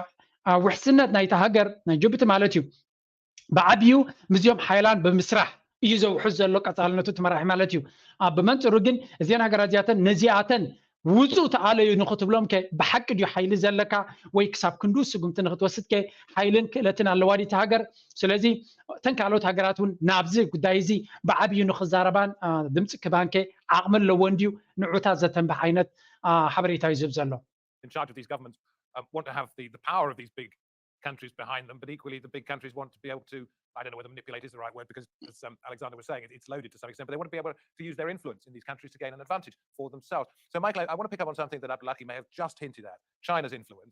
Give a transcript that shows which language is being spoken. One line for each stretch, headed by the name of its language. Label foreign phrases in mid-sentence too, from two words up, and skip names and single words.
Tigrinya: ውሕስነት ናይቲ ሃገር ናይ ጅቡቲ ማለት እዩ ብዓብዩ ምዝዮም ሓይላን ብምስራሕ እዩ ዘውሕዝ ዘሎ ቀፃልነቱ ትመራሒ ማለት እዩ ብመንፅሩ ግን እዚአን ሃገራት እዚኣተን ነዚኣተን ውፁእ ተኣለዩ ንኽትብሎም ብሓቂ ድዩ ሓይሊ ዘለካ ወይ ክሳብ ክንዱ ስጉምቲ ንኽትወስድ ሓይልን ክእለትን ኣለዋ ዲቲ ሃገር ስለዚ እተን ካልኦት ሃገራት እውን ናብዚ ጉዳይ እዚ ብዓብዩ ንኽዛረባን ድምፂ ክባን ዓቕሚ ኣለዎን ድዩ ንዑታት ዘተንብሕ ዓይነት ሓበሬታ እዩ ዝህብ ዘሎ
English: in charge of these governments want to have the power of these big countries behind them, but equally the big countries want to be able to, I don't know whether manipulate is the right word, because as Alexander was saying, it's loaded to some extent, but they want to be able to use their influence in these countries to gain an advantage for themselves. So Michael, I want to pick up on something that Abdullahi may have just hinted at, China's influence.